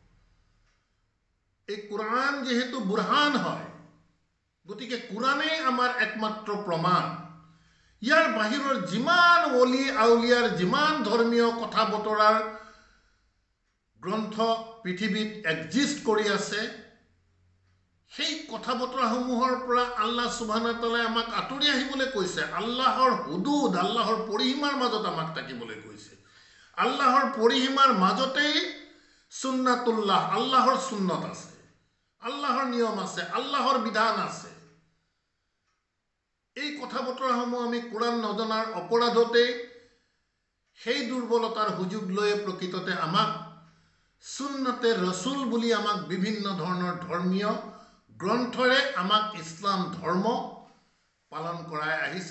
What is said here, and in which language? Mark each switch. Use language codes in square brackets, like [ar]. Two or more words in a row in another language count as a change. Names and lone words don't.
[as] এই কুৰাণ যিহেতু বুৰহান হয়, গতিকে কুৰাণেই আমাৰ একমাত্ৰ প্ৰমাণ। ইয়াৰ বাহিৰৰ যিমান অলি আউলিয়াৰ যিমান ধৰ্মীয় কথা বতৰাৰ গ্ৰন্থ পৃথিৱীত এক্সিষ্ট কৰি আছে, সেই কথা বতৰাসমূহৰ পৰা [ar] الله سبحانه وتعالى [as] আমাক আঁতৰি আহিবলৈ কৈছে। আল্লাহৰ হুদুদ, আল্লাহৰ পৰিসীমাৰ মাজত আমাক থাকিবলৈ কৈছে। আল্লাহৰ পৰিসীমাৰ মাজতেই সুন্নাতুল্লাহ, আল্লাহৰ সুন্নত আছে, আল্লাহৰ নিয়ম আছে, আল্লাহৰ বিধান আছে। এই কথা বতৰাসমূহ আমি কুৰাণ নজনাৰ অপৰাধতেই, সেই দুৰ্বলতাৰ সুযোগ লৈ প্ৰকৃততে আমাক সুন্নতে ৰসুল বুলি আমাক বিভিন্ন ধৰণৰ ধৰ্মীয় গ্ৰন্থৰে আমাক ইছলাম ধৰ্ম পালন কৰাই আহিছে।